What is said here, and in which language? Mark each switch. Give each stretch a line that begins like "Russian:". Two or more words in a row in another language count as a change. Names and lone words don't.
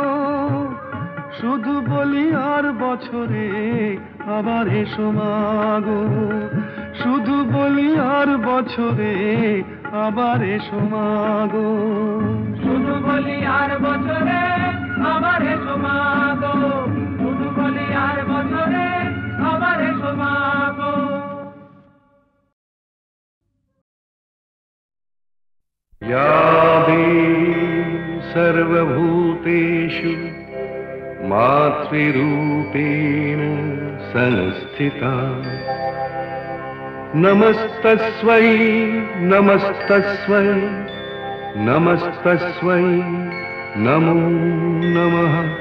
Bangla: শুধু বলি আর বছরে আবার এসো মাগো, শুধু বলি আর বছরে আবার এসো মাগো। শুধু বলি আর বছরে আবার এসো মাগো, শুধু বলি আর বছরে আবার এসো মাগো।
Sanskrit: या देवी सर्वभूतेषु मातृरूपेण संस्थिता, नमस्तस्मै नमस्तस्मै नमस्तस्मै नमो नमः।